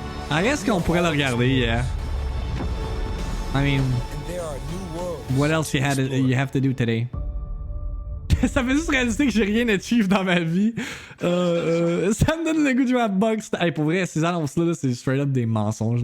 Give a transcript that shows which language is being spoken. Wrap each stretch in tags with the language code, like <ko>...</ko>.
<fr>Reste qu'on pourrait le regarder, yeah.</fr> <en>I mean, what else you have to do today?</en> <fr>Ça fait juste réaliser que j'ai rien achieve dans ma vie. Ça me donne le goût de jouer à Box. Hey, pour vrai, ces annonces-là, c'est</fr> <en>straight up</en> <fr>des mensonges.</fr>